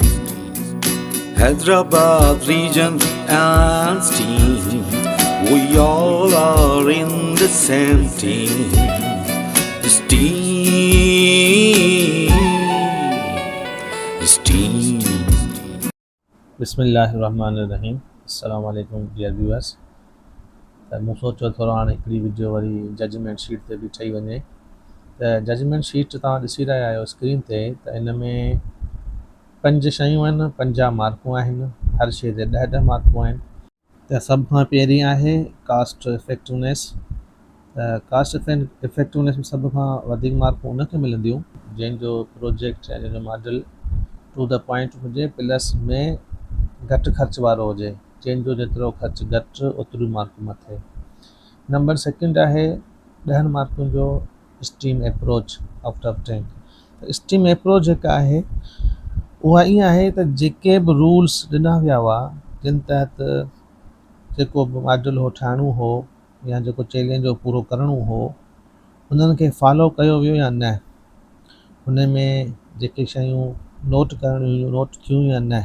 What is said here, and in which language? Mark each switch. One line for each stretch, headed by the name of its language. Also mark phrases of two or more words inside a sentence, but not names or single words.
English: Hyderabad region and STEAM. We all are in the same team. STEAM. STEAM.
Arabic: بسم الله الرحمن الرحيم۔ السلام عليكم
English: dear viewers.
Sindhi: त मूं सोचियो थोरो हाणे हिकिड़ी वीडियो वरी जजमेंट शीट ते बि ठही वञे। त जजमेंट शीट तव्हां ॾिसी रहिया आहियो स्क्रीन ते, त इन में 5 शयूं आहिनि, 50 मार्कूं आहिनि, हर शइ ते 10 मार्कूं आहिनि। त सभ खां पहिरीं आहे
English: cost effectiveness.
Sindhi: त
English: cost effectiveness
Sindhi: में सभ खां वधीक मार्कूं उनखे मिलंदियूं जंहिंजो प्रोजेक्ट या जंहिंजो मॉडल
English: to the point
Sindhi: हुजे, प्लस में घटि ख़र्च वारो हुजे। जंहिंजो जेतिरो ख़र्च घटि ओतिरियूं मार्कूं मथे। नंबर सेकेंड आहे 10 मार्कुनि जो
English: STEAM approach out of 10. STEAM approach
Sindhi: जेका आहे उहा ईअं आहे त जेके बि रूल्स ॾिना विया हुआ, जिन तहत जेको बि मॉडल हो ठाहिणो हो या जेको चैलेंज हो पूरो करिणो हो, उन्हनि खे फॉलो कयो वियो या न, हुन में जेके शयूं नोट करणियूं हुयूं नोट थियूं या न।